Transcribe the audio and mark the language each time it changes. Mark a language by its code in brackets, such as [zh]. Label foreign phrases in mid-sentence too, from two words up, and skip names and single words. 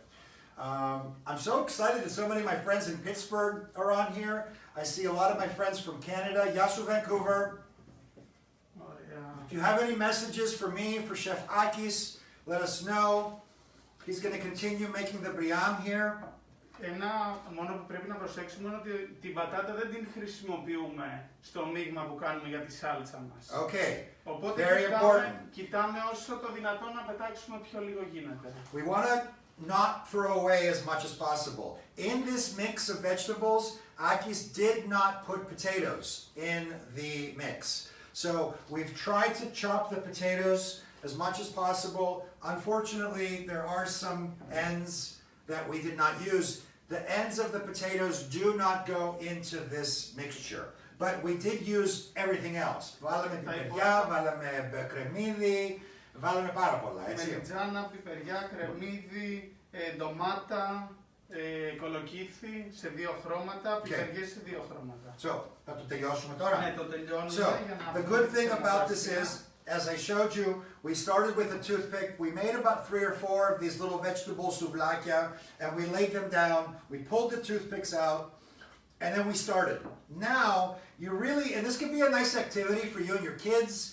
[en] I'm so excited that so many of my friends in Pittsburgh are on here. I see a lot of my friends from Canada. Yasu, Vancouver. If you have any messages for me, for Chef Akis, let us know. He's going to continue making the Briam here. [el] Ένα μόνο που πρέπει να προσέξουμε είναι ότι την πατάτα δεν την χρησιμοποιούμε στο μείγμα που κάνουμε για τη σάλτσα μας. [en] Okay. [el] Οπότε κοιτάμε όσο το δυνατόν να πετάξουμε πιο λίγο γίνεται. [en] We want to not throw away as much as possible. In this mix of vegetables, Akis did not put potatoes in the mix. So we've tried to chop the potatoes as much as possible. Unfortunately, there are some ends that we did not use. The ends of the potatoes do not go into this mixture. But we did use everything else. [el] Βάλαμε πιπεριά, βάλαμε κρεμμύδι, βάλαμε πάρα πολλά, έτσι. Μελιτζάνα, πιπεριά, κρεμμύδι, ντομάτα, κολοκύθι σε δύο χρώματα, πιπεριές σε δύο χρώματα. So, θα το τελειώσουμε τώρα? Ναι, το τελειώνουμε. [en] So, the good thing about this is, as I showed you, we started with a toothpick. We made about 3 or 4 of these little vegetable souvlakia, and we laid them down. We pulled the toothpicks out, and then we started. Now, you really, and this could be a nice activity for you and your kids.